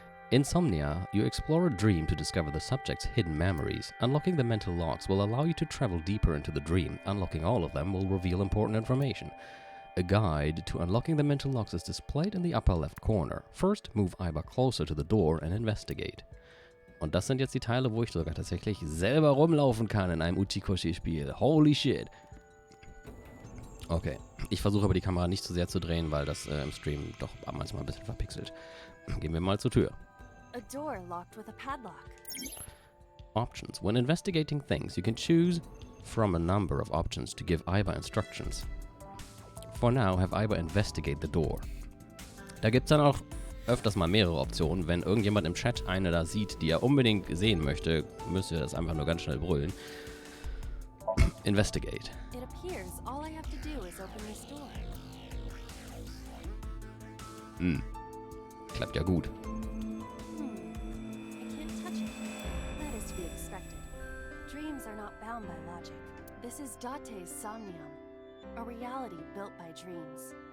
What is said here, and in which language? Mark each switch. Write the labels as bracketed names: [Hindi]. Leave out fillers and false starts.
[English] Insomnia, you explore a dream to discover the subject's hidden memories. Unlocking the mental locks will allow you to travel deeper into the dream. Unlocking all of them will reveal important information. A guide to unlocking the mental locks is displayed in the upper left corner. First, move Iba closer to the door and investigate. [German] Und das sind jetzt die Teile, wo ich sogar tatsächlich selber rumlaufen kann in einem Uchikoshi-Spiel. [English] Holy shit. [German] Okay, ich versuche aber die Kamera nicht zu sehr zu drehen, weil das im Stream doch manchmal ein bisschen verpixelt. Gehen wir mal zur Tür. [English] A door locked with a padlock. Options. When investigating things, you can choose from a number of options to give Iber instructions. For now, have Iber investigate the door. [German] Da gibt's dann auch öfters mal mehrere Optionen. Wenn irgendjemand im Chat eine da sieht, die er unbedingt sehen möchte, müsst ihr das einfach nur ganz schnell brüllen. [English] Investigate. It appears all I have to do is open this door. [German] Klappt ja gut. [English] I can't touch it. That is to be expected. Dreams are not bound by logic. This is Date's Somnium, a reality built by dreams.